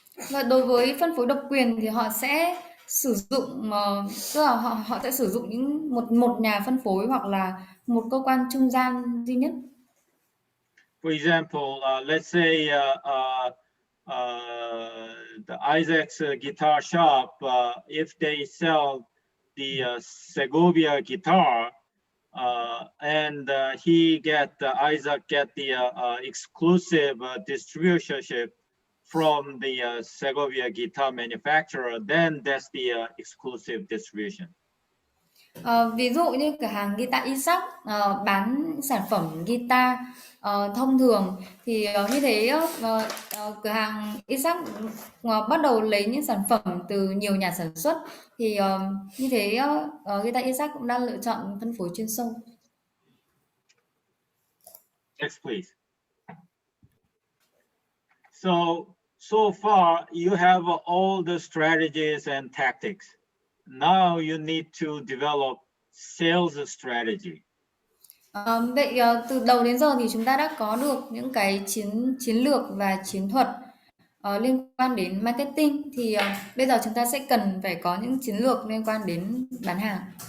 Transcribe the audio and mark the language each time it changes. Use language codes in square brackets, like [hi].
[vi] Và đối với phân phối độc quyền thì họ sẽ sử dụng tức là họ sẽ sử dụng một nhà phân phối hoặc là một cơ quan trung gian duy nhất. [en] For example, let's say the Isaac's guitar shop, if they sell the Segovia guitar, and Isaac get the exclusive distributorship from the Segovia guitar manufacturer, then that's the exclusive distribution. [vi] Ví dụ như cửa hàng guitar Isaac bán sản phẩm guitar thông thường thì như thế cửa hàng Isaac bắt đầu lấy những sản phẩm từ nhiều nhà sản xuất thì như thế guitar Isaac cũng đang lựa chọn phân phối chuyên sâu. [en] Next, please. So far you have all the strategies and tactics. Now you need to develop sales strategy. [vi] Vậy từ đầu đến giờ thì chúng ta đã có được những cái chiến lược và chiến thuật liên quan đến marketing, thì bây giờ chúng ta sẽ cần phải có những chiến lược liên quan đến bán hàng.